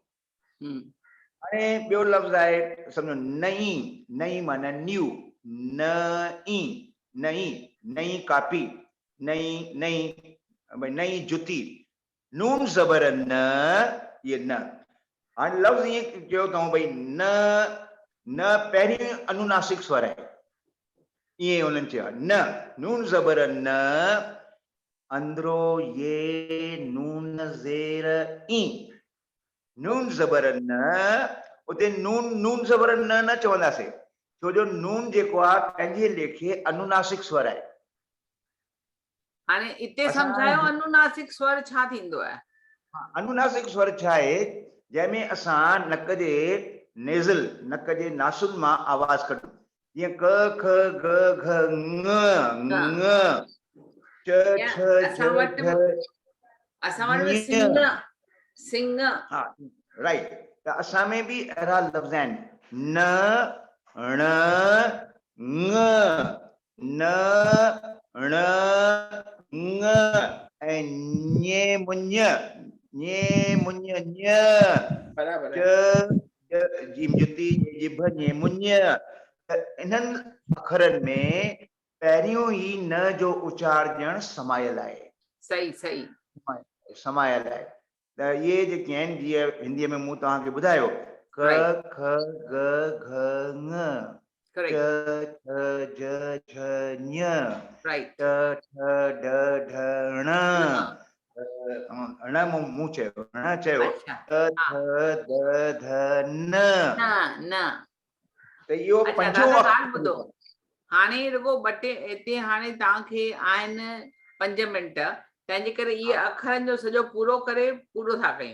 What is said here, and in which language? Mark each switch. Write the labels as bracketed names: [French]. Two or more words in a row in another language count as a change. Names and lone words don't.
[Sindhi] हाणे ॿियो लफ़्ज़ आहे, सम्झो नई, नई माना न्यू, नई, नई, नई कापी, नई, नई, भई नई जुती, नून ज़बर न, ये न। हाणे लफ़्ज़ ईअं चयो अथऊं भई न, न पहिरीं अनुनासिक स्वर आहे, ईअं उन्हनि चयो आहे, न नून ज़बर न, अंदरो ये नून ज़ेर ई, नून ज़बर न, उते नून, नून ज़बर न चवंदासीं, छो जो नून जेको आहे पंहिंजे लेखे अनुनासिक स्वर आहे। हाणे इते सम्झायो अनुनासिक स्वर छा थींदो आहे? अनुनासिक स्वर छा आहे, जंहिंमें असां नक जे नेज़ल, नक जे नासुन मां आवाज़ कढूं, जीअं क ख ग घ ङ ङ, च छ झ झ, असां वटि सिंग, सिंग, हा राइट, त असां में बि अहिड़ा लफ़्ज़ आहिनि, न ण ङ, न ण ङ, ऐं ñe मुञ, ñe मुञ ञ, बराबर च है। जीम जुती जिभ ñe मुञ। त इन्हनि अखरनि में पहिरियों ई न जो उचारण समायल आहे, सही सही, समायल आहे। त इहे जेके आहिनि, जीअं हिंदीअ में मूं तव्हांखे ॿुधायो, क ख ग घ ङ, च करेक्ट, छ ज झ ञ, राइट, ट ठ ड ढ ण, ण मूं चयो, ण चयो, अच्छा, त थ द ध न, न न, त इहो अच्छा पंजो दादा अखर ॻाल्हि ॿुधो, हाणे रुॻो ॿ टे हिते हाणे तव्हांखे आहिनि 5 मिंट, तंहिंजे करे इहे अखरनि जो सॼो पूरो करे पूरो था कयूं।